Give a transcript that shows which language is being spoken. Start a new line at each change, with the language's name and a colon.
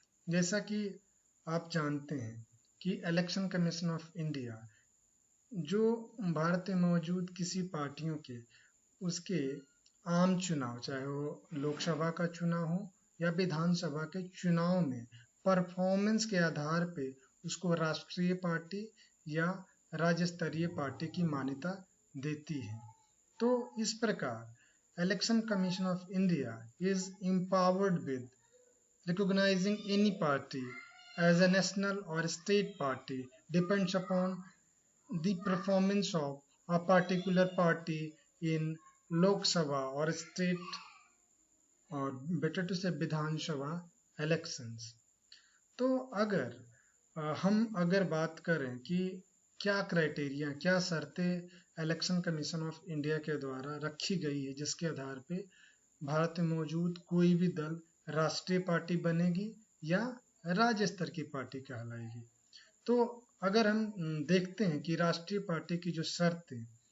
Hindi: जैसा कि आप जानते हैं कि इलेक्शन कमीशन ऑफ इंडिया जो भारत में मौजूद किसी पार्टियों के उसके आम चुनाव, चाहे वो लोकसभा का चुनाव हो या विधानसभा के चुनाव में परफॉर्मेंस के आधार पे उसको राष्ट्रीय पार्टी या राज्य स्तरीय पार्टी की मान्यता देती है। तो इस प्रकार
English: Election commission of India is empowered with recognizing any party as a national or state party depends upon the performance of a particular party in Lok Sabha or state, or better to say Vidhan Sabha elections।
Hindi: तो अगर बात करें कि क्या criteria, क्या शर्तें election commission of India के द्वारा रखी गई है जिसके आधार पे भारत में मौजूद कोई भी दल राष्ट्रीय पार्टी बनेगी या राज्य स्तर की पार्टी कहलाएगी, तो अगर हम देखते हैं कि राष्ट्रीय पार्टी की जो शर्तें,